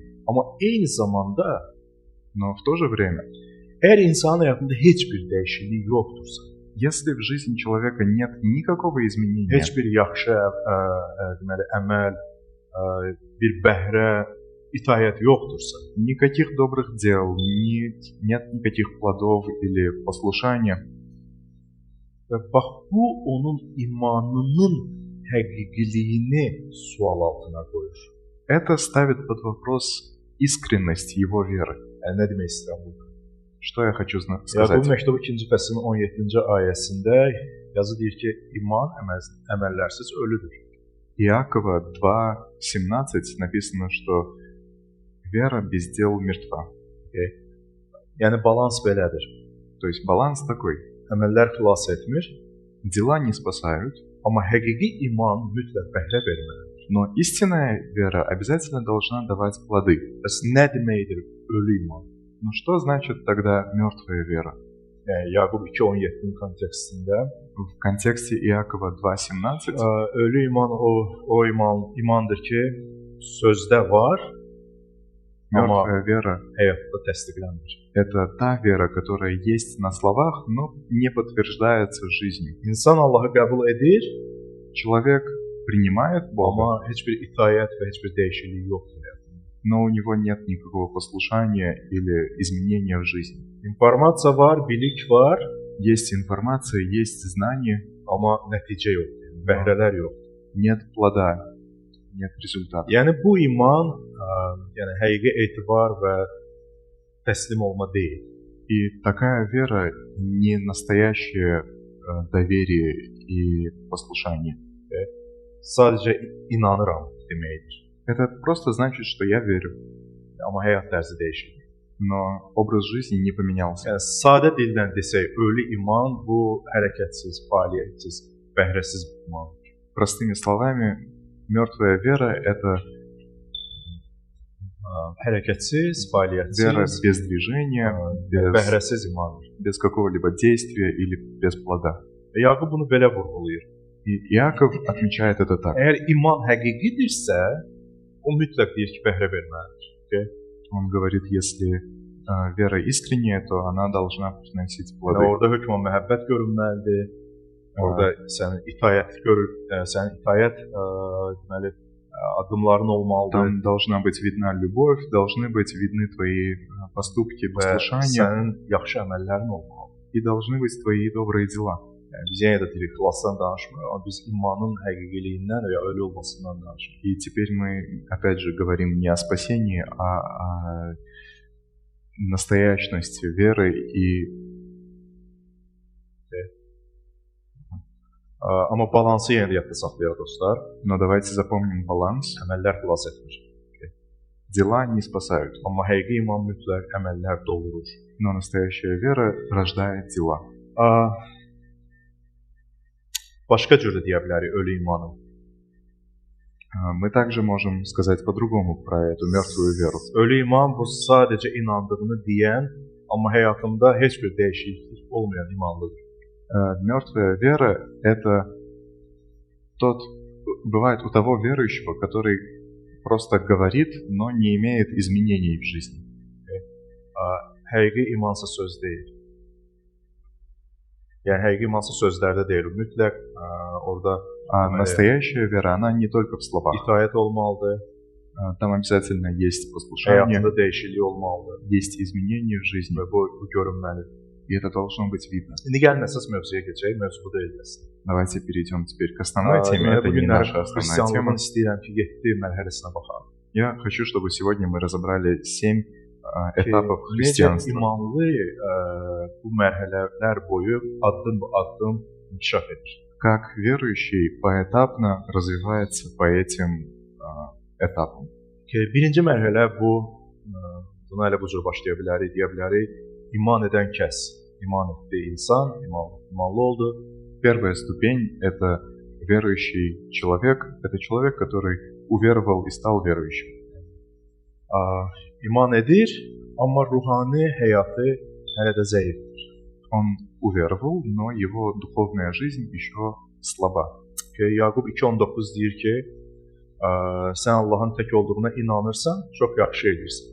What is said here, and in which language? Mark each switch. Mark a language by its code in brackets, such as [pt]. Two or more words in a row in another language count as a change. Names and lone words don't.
[az] Amma eyni zamanda [ru] Но в то же время, [az] əgər insanın həyatında heç bir dəyişiklik yoxdursa, [ru] если в жизни человека нет никакого изменения, [az] heç bir yaxşı deməli əməl, bir bəhrə, itaət yoxdursa, [ru] никаких добрых дел, нет никаких плодов или послушания, [az] və bax bu onun imanının həqiqiliyini sual altına qoyur. [ru] это ставит под вопрос искренность его веры. [az] Yəni nə demək istəyirəm burada? [ru] Что я хочу Yaqub сказать? [az] məktubu 2-ci fəslin 17-ci ayəsində yazı deyir ki, iman əməllərsiz ölüdür. [ru] Иакова 2:17 написано, что вера без дел мертва. [az] Yəni balans belədir. [ru] То есть баланс такой. [az] Əməllər xilas etmir, [ru] Дела не спасают, [az] amma həqiqi iman mütləq bəhrə verməlidir. [ru] но истинная вера обязательно должна давать плоды. [az] Bəs nə deməkdir ölü iman? [ru] Но что значит тогда mертвая вера? [az] Yəni Yaqub 2:17-nin kontekstində [ru] В контексте Иакова 2:17 [az] ölü iman o imandır ki, sözdə var, amma [ru] мертвая вера [az] həyatda təsdiqlənmir. [ru] это та вера, которая есть на словах, но не подтверждается жизнью. [az] İnsan Allahı qəbul edir, [ru] Человек принимает Бога, [az] amma heç bir itaət və heç bir dəyişiklik yoxdur həyatında. [ru] но у него нет никакого послушания или изменения в жизни. [az] İnformasiya var, bilik var, [ru] Есть информация, есть знание, [az] amma nəticə yoxdur, bəhrələr yoxdur. [ru] нет плода, нет результата. [az] Yəni bu iman, yəni həqiqi etibar və təslim olma deyil. [ru] И такая вера не настоящее доверие и послушание. [az] Sadəcə inanıram deməkdir. [ru] Это просто значит, что я верю, [az] Amma həyat tərzi dəyişir. [ru] но образ жизни не поменялся. [az] Yəni sadə dillə desək, ölü iman bu hərəkətsiz, fəaliyyətsiz, bəhrəsiz imandır. [ru] Простыми словами, mертвая вера – это [az] Hərəkətsiz, [ru] вера [az] fəaliyyətsiz, [ru] без движения, без, [az] bəhrəsiz imandır. [ru] без какого-либо действия или без плода. [az] Və Yaqub bunu belə vurğulayır. [ru] И Иаков отмечает это так. [az] Əgər iman həqiqidirsə, o mütləq deyir ki, bəhrə verməlidir. [ru] Он говорит, если вера искренняя, то она должна приносить [az] Yəni [ru] плоды. [az] orada hökmən məhəbbət görünməlidir. Orada sənin itaət sənin itaət deməli addımların olmalıdır. [ru] Там должна быть видна любовь, должны быть видны твои поступки, [az] Və [ru] послушания, [az] sənin yaxşı əməllərin olmalıdır. [ru] и должны быть твои добрые дела. [az] Yəni biz yenə də deyirik, xilasdan danışmırıq, amma biz imanın həqiqiliyindən və ya ölü olmasından danışırıq. [ru] И теперь мы, опять же, говорим не о спасении, а о настоящности веры и [az] Amma balansı yenə də yadda saxlayaq dostlar. [ru] но давайте запомним баланс. [az] Əməllər xilas etmir. [ru] Дела не спасают, [az] Amma həqiqi iman mütləq əməllər doğurur. [ru] но настоящая вера рождает дела. [az] Başqa cür də deyə bilərik ölü imanı. [ru] Мы также можем сказать по-другому про эту mертвую веру. [az] Ölü iman bu sadəcə inandığını deyən, amma həyatında heç bir dəyişiklik olmayan imanlıdır. [ru] Мертвая вера – это бывает у того верующего, который просто говорит, но не имеет изменений в жизни. [az] Həqiqi imansa söz deyil. Yəni həqiqi imansa sözlərdə deyil. Mütləq orada [ru] А настоящая вера, она не только в словах. [az] itaət olmalıdır, [ru] Там обязательно есть послушание, [az] həyatında dəyişiklik olmalıdır [ru] есть изменения в жизни, [az] və bu görünməlidir. [ru] и это должно быть видно. [az] İndi gəlin əsas mövzuya keçək. Mövzu bu deyil əslində. [ru] Давайте перейдем теперь к основной теме. Это не наша основная тема. [az] Xristianlığın istəyirəm ki, 7 mərhələsinə baxaq. [ru] Я хочу, чтобы сегодня мы разобрали 7 этапов [az] Necə [ru] христианства. [az] imanlı bu mərhələlər boyu addım inkişaf edir. [ru] Как верующий поэтапно развивается по этим этапам. [az] Birinci mərhələ bu, buna elə bu cür başlaya bilərik, deyə bilərik. İman edən kəs, iman etdi insan, imanlı oldu. [ru] Первая ступень – это верующий человек. Это человек, который уверовал и стал верующим. [az] İman edir, amma ruhani həyatı hələ də zəifdir. [ru] Он уверовал, но его духовная жизнь еще слаба. [az] Yaqub 2:19 deyir ki, sən Allahın tək olduğuna inanırsan, çox yaxşı edirsən.